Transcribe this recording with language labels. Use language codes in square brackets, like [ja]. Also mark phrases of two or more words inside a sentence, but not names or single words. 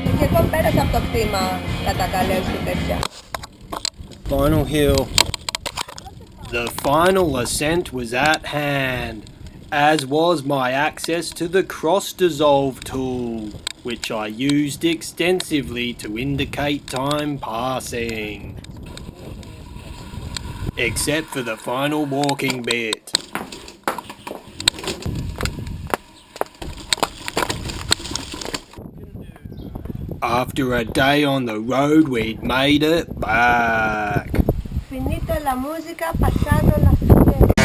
[el] Λοιπόν, πέρασε από το κτήμα κατά καλές και τέτοια. [en] Final hill. The final ascent was at hand, as was my access to the cross dissolve tool, which I used extensively to indicate time passing. Except for the final walking bit. After a day on the road, we'd made it back. [it] Finito la musica, passando la fine.